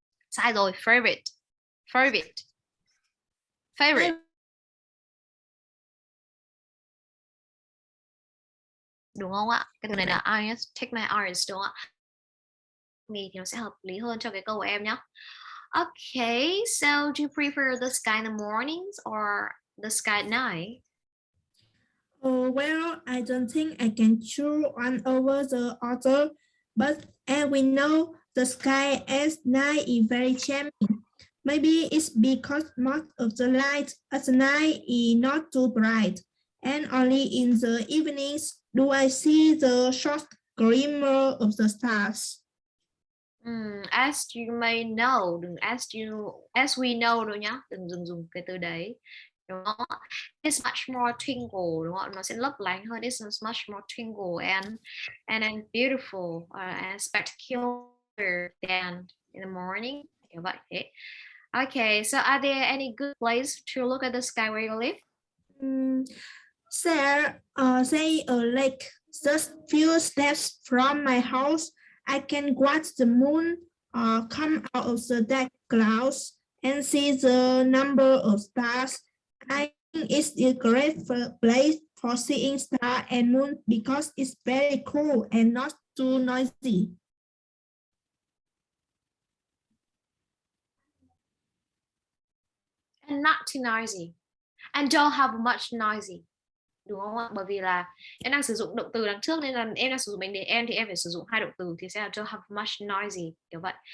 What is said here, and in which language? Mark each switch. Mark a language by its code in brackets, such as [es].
[vi] Sai rồi. Favorite. Đúng không ạ? Cái từ này là eyes, [en] take my eyes, [vi] đúng không ạ? Thì nó sẽ hợp lý hơn cho cái câu của em nhé. [en] Okay, so do you prefer the sky in the mornings or the sky at night? Well, I don't think I can choose one over the other, but as we know, the sky at night is very charming. Maybe it's because most of the light at night is not too bright, and only in the evenings do I see the short glimmer of the stars. As you may know, [vi] đừng [en] as we know [vi] đâu nhá, đừng dùng cái từ đấy. Đúng không? [en] It's much more twinkle, [vi] đúng không? Nó sẽ lấp lánh hơn. [en] It's much more twinkle and beautiful and spectacular than in the morning. [vi] Kiểu vậy. [en] Okay, so are there any good place to look at the sky where you live? Say a lake just few steps from my house. I can watch the moon come out of the dark clouds and see the number of stars. I think it's a great place for seeing stars and moon because it's very cool and not too noisy. And not too noisy. And don't have much noisy. [vi] Đúng không ạ? Bởi vì là em đang sử dụng động từ đằng trước nên là em đang sử dụng mệnh đề em thì em phải sử dụng hai động từ thì sẽ là [en] don't have much noisy, [vi] kiểu vậy.